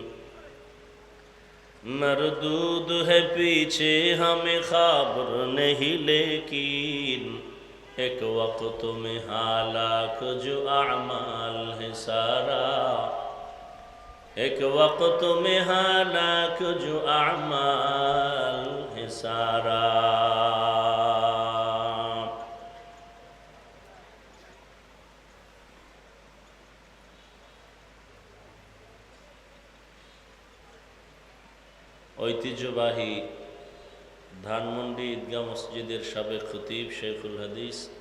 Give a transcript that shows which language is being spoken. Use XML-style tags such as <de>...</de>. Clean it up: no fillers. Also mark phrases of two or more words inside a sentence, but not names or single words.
<ur>مردود ہے پیچھے ہمیں خبر نہیں لیکن ایک وقت میں ہلاک جو اعمال ہے سارا ایک وقت میں ہلاک جو اعمال ہے سارا</ur> <bn>ঐতিহ্যবাহী ধানমন্ডি ঈদগাহ মসজিদের সাবেক খতিব শেখুল হাদিস</bn>